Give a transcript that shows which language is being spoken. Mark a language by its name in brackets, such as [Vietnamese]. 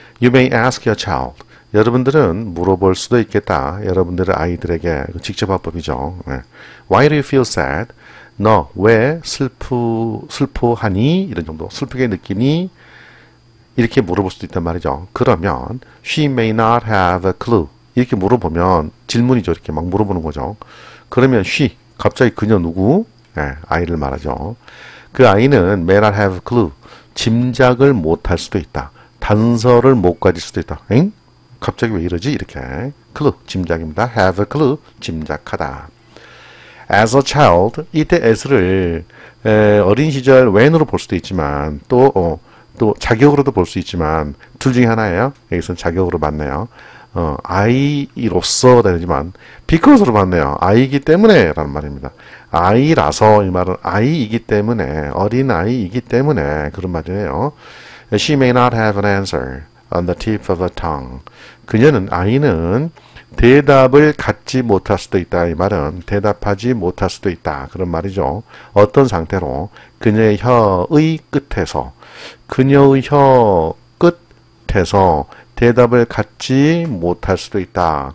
[English] You may ask your child. [Korean] 여러분들은 물어볼 수도 있겠다. 여러분들의 아이들에게 직접 화법이죠. 네. [English] Why do you feel sad? [Korean] 너 왜 슬퍼하니? 이런 정도. 슬프게 느끼니? 이렇게 물어볼 수도 있단 말이죠. 그러면 [English] she may not have a clue. [Korean] 이렇게 물어보면 질문이죠. 이렇게 막 물어보는 거죠. 그러면 she, 갑자기 그녀 누구? 네, 아이를 말하죠. 그 아이는 [English] may not have a clue. [Korean] 짐작을 못할 수도 있다. 단서를 못 가질 수도 있다. 엥? 갑자기 왜 이러지? 이렇게. clue, 짐작입니다. have a clue, 짐작하다. [English] as a child, [Korean] 이때 as를 어린 시절 when으로 볼 수도 있지만 또 자격으로도 볼 수 있지만 둘 중에 하나예요. 여기서는 자격으로 맞네요. 아이로서 되지만 because로 맞네요. 아이이기 때문에 라는 말입니다. 아이라서 이 말은 아이이기 때문에 어린 아이이기 때문에 그런 말이에요. [English] She may not have an answer on the tip of her tongue. [Korean] 그녀는 아이는 대답을 갖지 못할 수도 있다. 이 말은 대답하지 못할 수도 있다. 그런 말이죠. 어떤 상태로 그녀의 혀의 끝에서 그녀의 혀 끝에서 대답을 갖지 못할 수도 있다.